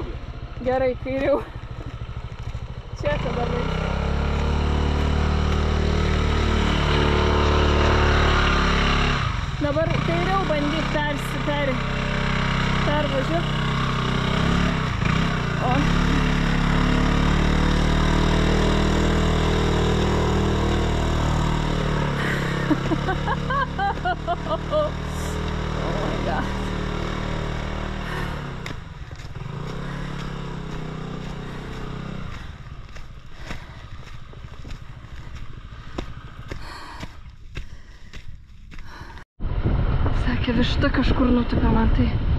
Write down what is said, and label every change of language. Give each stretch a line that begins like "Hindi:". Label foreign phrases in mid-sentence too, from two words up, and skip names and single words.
Lithuanian: Gerai, kairiau. Čia tada varyk. Dabar kairiau bandyk pervažiuot. O.
English: Oh my god.
Lithuanian: Sakė, višta kažkur nutupė man tai.